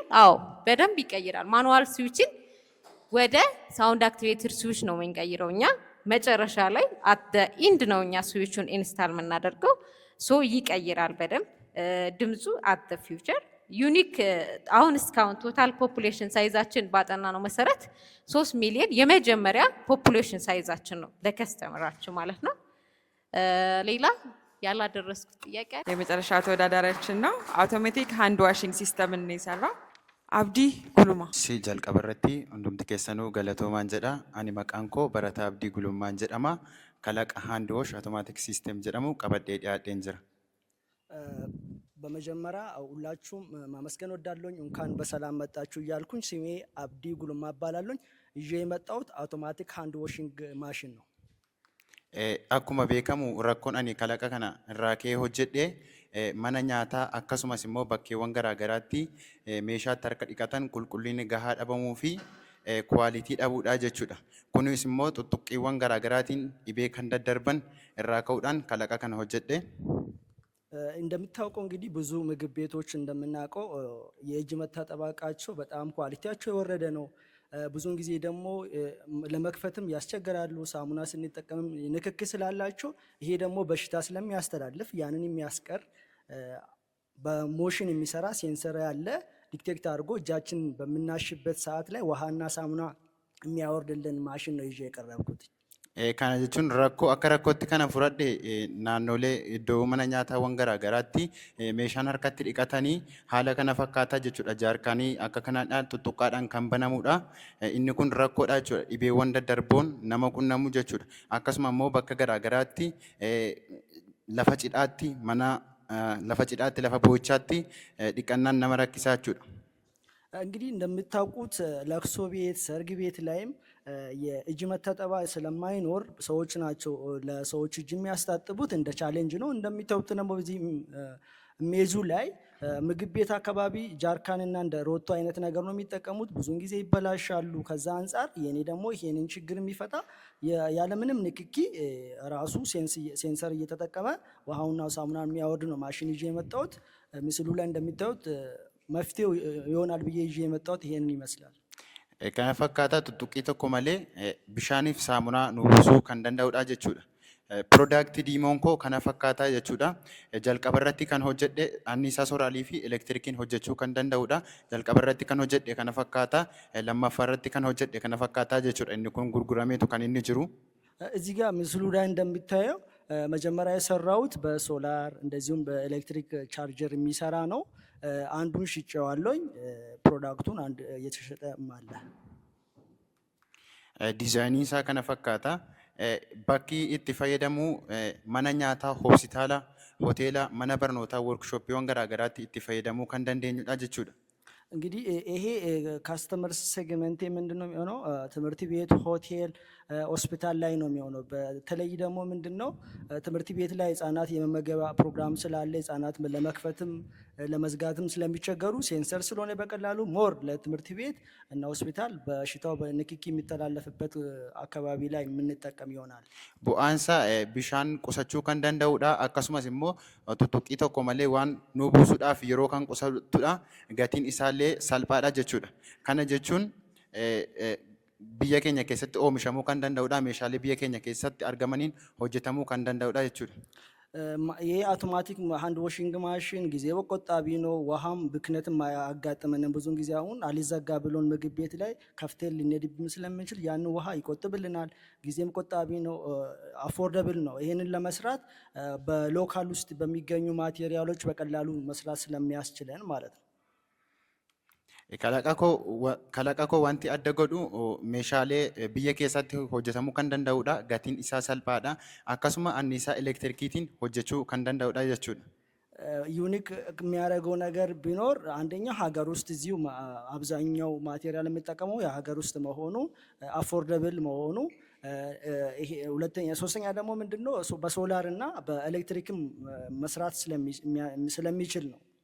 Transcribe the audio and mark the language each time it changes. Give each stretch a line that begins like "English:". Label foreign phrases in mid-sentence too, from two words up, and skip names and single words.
Amharic: አዎ በደንብ ይቀይራል።
English: manual switch
Amharic: ወደ
English: sound activated switch
Amharic: ነው የምንቀይረው እኛ መጨረሻ ላይ
English: at end
Amharic: ነው እኛ ስዊቹን ኢንስታል የምናደርገው። ሶ ይቀይራል በደንብ ድምፁ
English: at future unique።
Amharic: አሁን እስካሁን
English: total population
Amharic: ሳይዛችን ባጠና ነው መሰረት 3 ሚሊዮን የመጀመሪያ ፖፑሌሽን ሳይዛችን ነው ለከስተመራችን ማለት ነው። ሌላ ያላደረስኩት ጥያቄ የመጨረሻ ተወዳዳሪያችን ነው።
English: automatic hand washing system
Amharic: ነው የሰራው አብዲ ጉሉማ።
Oromo: ሲ jalqabarratti hundumti keessanuu galatoomaan jedha. Ani maqaan koo Barataa Abdii Gulummaan jedhama. Kalaqa
English: hand wash automatic system
Oromo: jedhamu qabadhee dhiyaadheen jira.
Amharic: በመጀመሪያ ሁላችሁም ማመስገን ወዳለሁኝ። እንኳን በሰላም መጣችሁ እያልኩኝ ስሜ አብዲ ጉሉማ እባላለሁኝ። ይዤ የመጣሁት
English: automatic hand washing machine
Amharic: ነው።
Oromo: Akkuma beekamu rakkoon ani kalaqa kana irraa ka'ee hojjedhe mana nyaataa akkasumas immoo bakkeewwan garaagaraatti meeshaatti harka dhiqatan qulqullinni gahaa dhabamuu fi kwaalitii dhabuudha jechuudha. Kunis immoo tuttuqqiiwwan garaagaraatiin dhibee kan daddarban irraa ka'uudhaan kalaqa kana hojjedhe.
Amharic: እንደምታውቀው እንግዲህ ብዙ ምግብ ቤቶች እንደምናውቀው የእጅ መታጠቢያ እቃቸው በጣም ኳሊቲያቸው የወረደ ነው። ብዙውን ጊዜ ደግሞ ለመክፈትም ያስቸግራሉ። ሳሙና ስንጠቀምም ንክክ ስላላቸው ይሄ ደግሞ በሽታ ስለሚያስተላልፍ ያንን የሚያስቀር በሞሽን የሚሰራ ሴንሰር ያለ ዲቴክት አድርጎ እጃችን በምናሽበት ሰዓት ላይ ውሃና ሳሙና የሚያወርድልን ማሽን ነው ይዤ የቀረብኩት።
Oromo: Kana jechuun rakkoo akka rakkootti kana fudhadhe naannolee iddoo mana nyaataawwan garaagaraatti meeshaan harkatti dhiqatanii haala kana fakkaataa jechuudha. Jaarkaanii akka kanaadhaan tuttuqqaadhaan kan banamudha. Inni kun rakkoodha jechuudha. Dhibeewwan daddarboon nama qunnamu jechuudha. Akkasuma immoo bakka garaagaraatti lafa cidhaatti lafa boo'ichaatti dhiqannaan nama rakkisaa jechuudha.
Amharic: እንግዲህ እንደምታውቁት ለቅሶ ቤት፣ ሰርግ ቤት ላይም የእጅ መታጠቢያ ስለማይኖር ሰዎች ናቸው ለሰዎች እጅ የሚያስታጥቡት። እንደ ቻሌንጅ ነው። እንደሚታዩት ደግሞ በዚህ ሜዙ ላይ ምግብ ቤት አካባቢ ጃርካንና እንደ ሮቶ አይነት ነገር ነው የሚጠቀሙት። ብዙውን ጊዜ ይበላሻሉ። ከዛ አንጻር የኔ ደግሞ ይሄንን ችግር የሚፈታ ያለምንም ንክኪ ራሱ ሴንሰር እየተጠቀመ ውሃውና ሳሙና የሚያወርድ ነው ማሽን ይዤ የመጣሁት። ምስሉ ላይ እንደሚታዩት መፍትሄው ይሆናል ብዬ ይዤ የመጣሁት ይሄንን ይመስላል።
Oromo: Kana fakkaataa tuttuqqii tokko malee bishaaniif saamunaa nu buusuu kan danda'udha jechuudha. Product diimonko kana fakkaata jechuudha. Jalqabarratti kan hojjedhe anniisaa soolaarii fi elektirikiin hojjechuu kan danda'udha. Jalqabarratti kan hojjedhe kana fakkaata. Lammaffaarratti kan hojjedhe kana fakkaata jechuudha. Inni kun gurgurameetu kan inni jiru.
Amharic: እዚህ ጋር ምስሉ ላይ እንደሚታየው መጀመሪያ የሰራሁት በሶላር እንደዚሁም በኤሌክትሪክ ቻርጀር የሚሰራ ነው። አንዱን ሽጬዋለሁኝ። ፕሮዳክቱን አንድ እየተሸጠም አለ።
Oromo: ዲዛይኒin isaa kana fakkaata. Bakki itti fayyadamu mana nyaataa, hospitaala, hoteela, mana barnootaa, workshooppiiwwan garaagaraatti itti fayyadamuu kan dandeenyudha jechuudha.
Amharic: እንግዲህ ይሄ
English: customer segment
Amharic: ምንድነው የሚሆነው? ትምህርት ቤት፣ ሆቴል፣ ሆስፒታል ላይ ነው የሚሆነው። በተለይ ደግሞ ምንድነው ትምህርት ቤት ላይ ህፃናት የመመገቢያ ፕሮግራም ስላለ ህፃናት ለመክፈትም ለመዝጋትም ስለሚቸገሩ ሴንሰር ስለሆነ በቀላሉ ሞር ለትምህርት ቤት እና ሆስፒታል በሽታው በንክኪ የሚተላለፍበት አካባቢ ላይ የምንጠቀም ይሆናል።
Oromo: bu'aansa bishaan qusachuu kan danda'udha. Akkasumas immoo tuttuqqii tokko malee waan nu buusuudhaaf yeroo kan qusatudha. Gatiin isaallee salphaadha jechuudha. Kana jechuun biyya keenya keessatti oomishamuu kan danda'udha. Meeshaalee biyya keenya keessatti argamaniin hojjetamuu kan danda'udha jechuudha.
Amharic: ይሄ
English: automatic hand washing machine
Amharic: ጊዜ ቆጣቢ ነው። ውሃም ብክነትም አያጋጥመንም። ብዙን ጊዜ አሁን አልዘጋ ብሎን ምግብ ቤት ላይ ከፍተን ልንሄድብን ስለምንችል ያን ውሃ ይቆጥብልናል። ጊዜም ቆጣቢ ነው። አፎርደብል ነው። ይሄንን ለመስራት በሎካል ውስጥ በሚገኙ ማቴሪያሎች በቀላሉ መስራት ስለሚያስችለን ማለት ነው።
Oromo: Kalaqa koo wanti adda godhu meeshaalee biyya keessatti hojjetamuu kan danda'udha. Gatiin isaa salphaadha. Akkasuma anniisaa elektirikiitiin hojjechuu kan danda'udha jechuudha.
Amharic: ዩኒክ የሚያደርገው ነገር ቢኖር አንደኛ ሀገር ውስጥ እዚሁ አብዛኛው ማቴሪያል የሚጠቀመው የሀገር ውስጥ መሆኑ፣ አፎርደብል መሆኑ፣ ሁለተኛ ሶስተኛ ደግሞ ምንድነው በሶላር እና በኤሌክትሪክም መስራት ስለሚችል ነው።